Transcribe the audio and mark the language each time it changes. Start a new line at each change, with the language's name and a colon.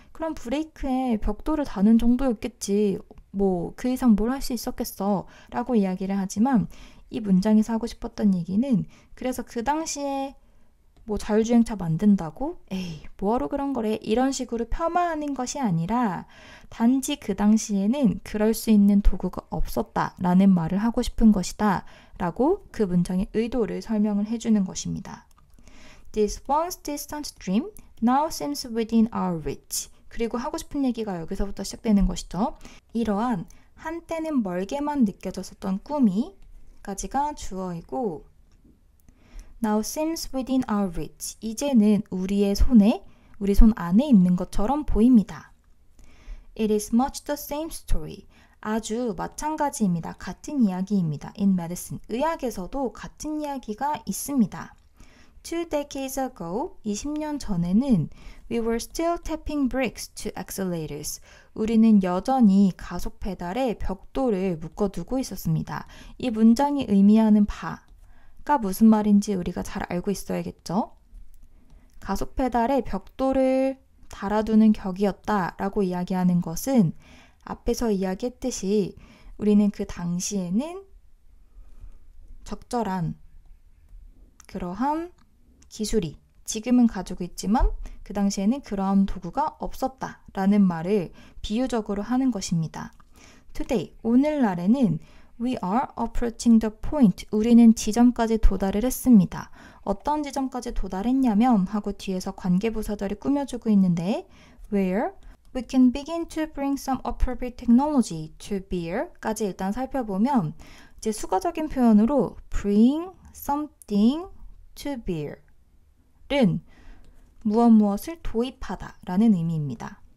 Korean: 그럼 브레이크에 벽돌을 다는 정도였겠지. 뭐 그 이상 뭘 할 수 있었겠어 라고 이야기를 하지만 이 문장에서 하고 싶었던 얘기는 그래서 그 당시에 뭐 자율주행차 만든다고? 에이 뭐하러 그런 거래 이런 식으로 폄하하는 것이 아니라 단지 그 당시에는 그럴 수 있는 도구가 없었다 라는 말을 하고 싶은 것이다 라고 그 문장의 의도를 설명을 해주는 것입니다.
English: This once distant dream now seems within our reach.
Korean: 그리고 하고 싶은 얘기가 여기서부터 시작되는 것이죠. 이러한 한때는 멀게만 느껴졌었던 꿈이 까지가 주어이고
English: Now seems within our reach.
Korean: 이제는 우리의 손에, 우리 손 안에 있는 것처럼 보입니다.
English: It is much the same story.
Korean: 아주 마찬가지입니다. 같은 이야기입니다.
English: In medicine.
Korean: 의학에서도 같은 이야기가 있습니다.
English: 2 decades ago,
Korean: 20년 전에는
English: we were still tapping brakes to accelerators.
Korean: 우리는 여전히 가속 페달에 벽돌을 묶어두고 있었습니다. 이 문장이 의미하는 바가 무슨 말인지 우리가 잘 알고 있어야겠죠? 가속 페달에 벽돌을 달아두는 격이었다라고 이야기하는 것은 앞에서 이야기했듯이 우리는 그 당시에는 적절한 그러한 기술이 지금은 가지고 있지만 그 당시에는 그러한 도구가 없었다라는 말을 비유적으로 하는 것입니다.
English: Today,
Korean: 오늘날에는
English: We are approaching the point.
Korean: 우리는 지점까지 도달을 했습니다. 어떤 지점까지 도달했냐면 하고 뒤에서 관계부사절이 꾸며주고 있는데
English: Where we can begin to bring some appropriate technology to bear
Korean: 까지 일단 살펴보면 이제 수거적인 표현으로
English: bring something to bear
Korean: 은 무엇을 도입하다 라는 의미입니다.